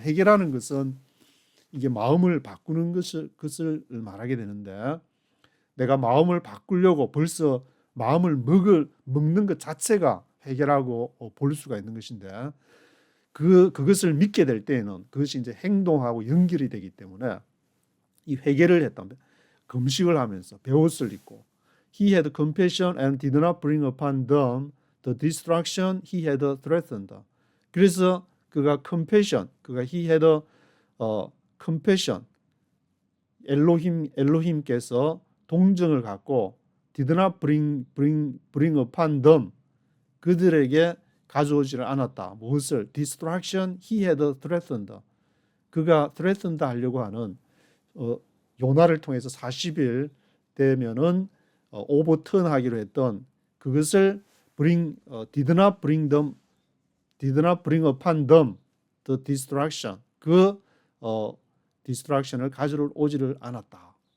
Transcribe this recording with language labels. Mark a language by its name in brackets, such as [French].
[Korean] 해결하는 것은 이게 마음을 바꾸는 것을 말하게 되는데, 내가 마음을 바꾸려고 벌써 마음을 먹는 것 자체가 해결하고 볼 수가 있는 것인데, 그것을 믿게 될 때에는 그것이 이제 행동하고 연결이 되기 때문에 이 회개를 했다면 금식을 하면서 배옷을 입고 [English] he had compassion and did not bring upon them the destruction he had threatened. [Korean] 그래서 그가 compassion, [English] he had compassion, [Korean] 엘로힘께서 동정을 갖고 [English] did not bring upon them, [Korean] 그들에게 가져오지를 않았다. 무엇을? [English] destruction he had threatened. [Korean] 그가 threatened 하려고 하는 요나를 통해서 40일 되면은 오버턴 하기로 했던 그것을 [English] did not bring upon them the destruction, [Korean] 그 destruction을 가지러 오지를 않았다.